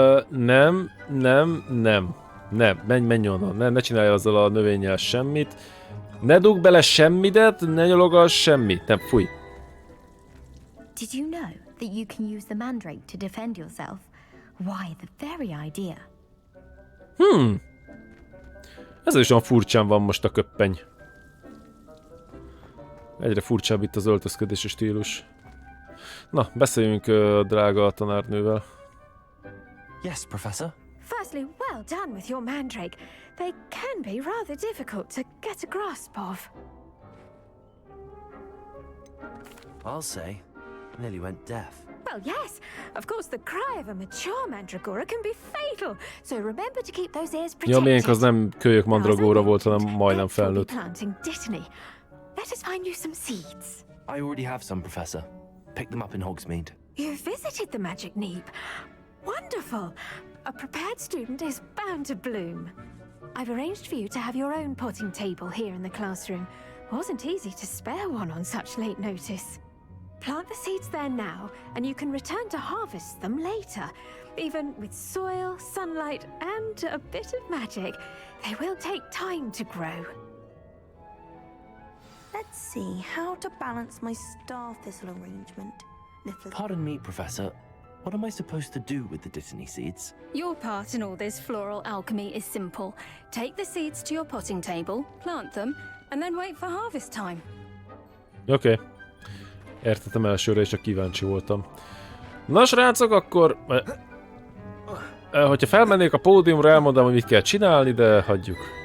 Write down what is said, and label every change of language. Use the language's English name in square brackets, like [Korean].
[Hungarian] Nem, menj onnan, ne csinálj azzal a növényel semmit. Ne dugd bele semmidet, ne nyalogass semmit, nem, fúj. [English] Did you know that you can use the mandrake to defend yourself? Why, the very idea. [Hungarian] Ez is olyan furcsán van most a köppeny. Egyre furcsább itt az öltözködési stílus. Na, beszéljünk drága tanárnővel. [English] Yes, Professor. Firstly, well done with your mandrake. They can be rather difficult to get a grasp of. I'll say, nearly went deaf. Well, yes, of course the cry of a mature mandragora can be fatal, so remember to keep those ears protected. [Hungarian] Ja, miénk az nem kölyök mandragóra volt, hanem majdnem felnőtt. [English] Let us find you some seeds. I already have some, Professor. Picked them up in Hogsmeade. You visited the magic neep. Wonderful. A prepared student is bound to bloom. I've arranged for you to have your own potting table here in the classroom. Wasn't easy to spare one on such late notice. Plant the seeds there now, and you can return to harvest them later. Even with soil, sunlight, and a bit of magic, they will take time to grow. Let's see how to balance my star thistle arrangement. Pardon me, Professor. What am I supposed to do with the Dittany seeds? Your part in all this floral alchemy is simple. Take the seeds to your potting table, plant them, and then wait for harvest time. [Hungarian] Oké. Értettem elsőre, és csak kíváncsi voltam. Na srácok, akkor... hogyha felmennék a pódiumra, elmondom, hogy mit kell csinálni, de hagyjuk.